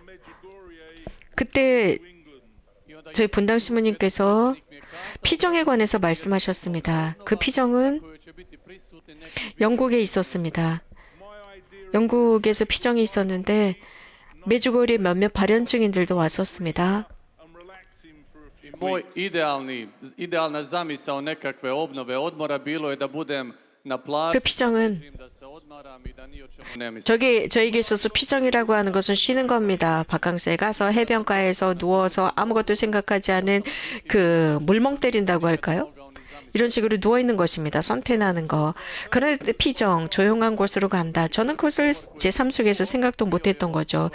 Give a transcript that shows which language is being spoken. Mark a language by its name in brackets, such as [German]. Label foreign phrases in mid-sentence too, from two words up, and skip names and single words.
[Korean] 그때 저희 본당 신부님께서 피정에 관해서 말씀하셨습니다. 그 피정은 영국에 있었습니다. 영국에서 피정이 있었는데 메주거리 몇몇 발연증인들도 왔었습니다. [Croatian] Moj idealna zamisao nekakve obnove odmora bilo je da budem na plaži, [Korean] 그 피정은 [Croatian] da se odmaram i da ni o čemu ne mislim. [Korean] 저에게 있어서 피정이라고 하는 것은 쉬는 겁니다. 바캉스에 가서 해변가에서 누워서 아무것도 생각하지 않은 그 물멍 때린다고 할까요? 이런 식으로 누워 있는 것입니다. 선탠하는 거. 그런데 피정, 조용한 곳으로 간다. 저는 그것을 제 삶 속에서 생각도 못했던 거죠.